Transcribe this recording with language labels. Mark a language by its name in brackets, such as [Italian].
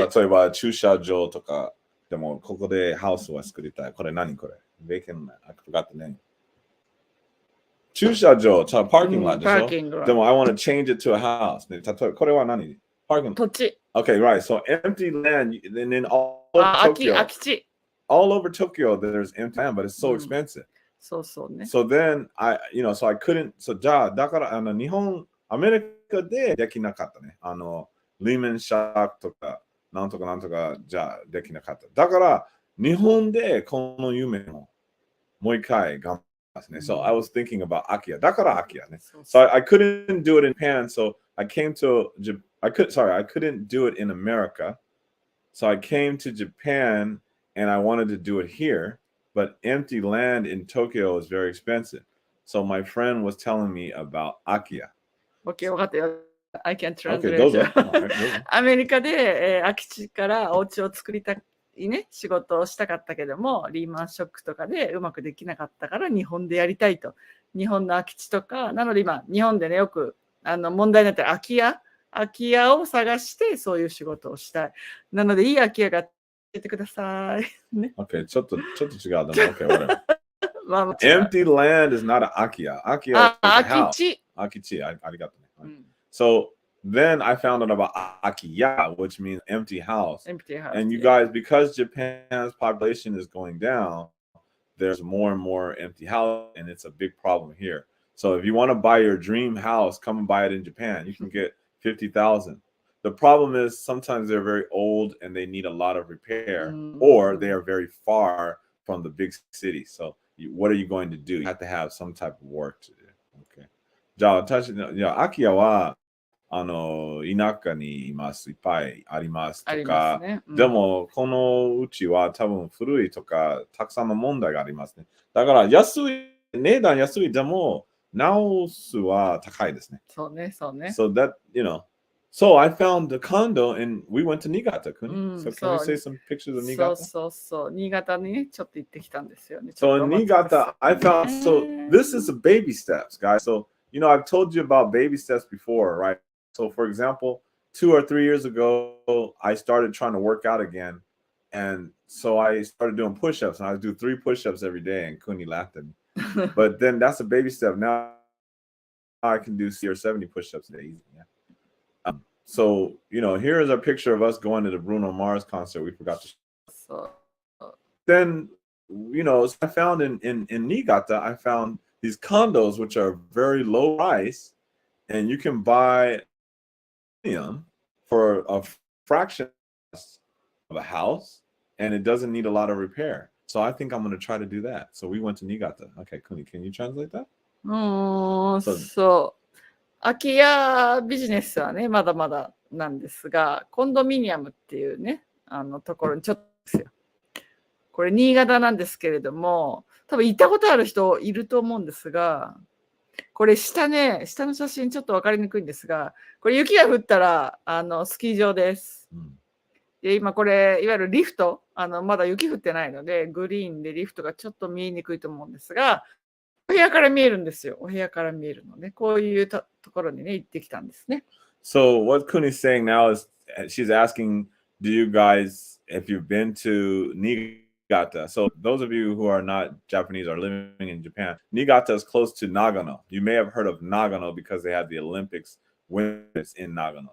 [Japanese] 例えば駐車場とか、でもここでハウスは作りたい。これ何これ [English] vacant land. I forgot the name. 駐車場、parking lot [Japanese] でしょ、でも [English] I want to change it to a house. [Japanese] 例えばこれは何 parking 土地。 [English] Okay, right. So empty land, and then all over Tokyo. [Japanese] 空き地。 [English] All over Tokyo, there's empty land, but it's so expensive. [Japanese] そうそうね。 [English] So then so I couldn't. [Japanese] So じゃあだから日本アメリカでできなかったね。リーメンシャークとかなんとかなんとかじゃできなかった。だから日本でこの夢をもう一回頑張りますね。 [English] So I was thinking about Akia. [Japanese] だからAkiaね。 [English] So I couldn't do it in Japan. So I came to I couldn't do it in America. So I came to Japan and I wanted to do it here. But empty land in Tokyo is very expensive. So my friend was telling me about Akia. Okay, [Japanese] 分かったよ。 [English] I can translate. [Japanese] アメリカで、空き地からお家を作りたいね、仕事をしたかったけども、リーマンショックとかでうまくできなかったから日本でやりたいと。日本の空き地とか、なので今、日本でね、よく問題になってる空き家を探してそういう仕事をしたい。なので、いい空き家が教えてください。ね、 okay, ちょっと違う。 [English] Okay, whatever. Empty land is not an Akia. Akia is a house. [Japanese] 空き地。ありがとうね。 [English] So then I found out about Akiya, which means empty house. Empty house. And you guys, because Japan's population is going down, there's more and more empty house, and it's a big problem here. So if you want to buy your dream house, come and buy it in Japan. You can get 50,000. The problem is sometimes they're very old and they need a lot of repair, or they are very far from the big city. So what are you going to do? You have to have some type of work to do. Okay. [Japanese] じゃあ、アキヤは田舎にいます。いっぱいありますとか、でもこのうちは多分古いとかたくさんの問題がありますね。だから値段安いでも直すは高いですね。そうね。 [English] So that, so I found the condo and we went to Niigata. So can we say some pictures of Niigata? [Japanese] そう。新潟にね、ちょっと行ってきたんですよね。 [English] So in Niigata, I found, so this is a baby steps, guys. So, I've told you about baby steps before, right? So for example, 2 or 3 years ago, I started trying to work out again. And so I started doing push-ups, and I would do 3 push-ups every day, and Kuni laughed at me. But then that's a baby step. Now I can do 60 or 70 push-ups a day. Yeah. So, here is a picture of us going to the Bruno Mars concert. We forgot to show. Then, I found in Niigata, I found these condos, which are very low price, and you can buy them for a fraction of a house, and it doesn't need a lot of repair. So I think I'm going to try to do that. So we went to Niigata. Okay, Kuni, can you translate that? [Japanese] そう。空き家ビジネスはね、まだまだなんですが、コンドミニアムっていうね、ところにちょっとですよ。これ新潟なんですけれども、多分行ったことある人いると思うんですが、これ下の写真ちょっと分かりにくいんですが、これ雪が降ったらスキー場です。で今これいわゆるリフト、まだ雪降ってないのでグリーンでリフトがちょっと見えにくいと思うんですが、お部屋から見えるんですよ。お部屋から見えるので、こういうところにね行ってきたんですね。 [English] So what Kuni's saying now is she's asking, do you guys, if you've been to Niigata. So those of you who are not Japanese or living in Japan, Niigata is close to Nagano. You may have heard of Nagano because they had the Olympics winters in Nagano.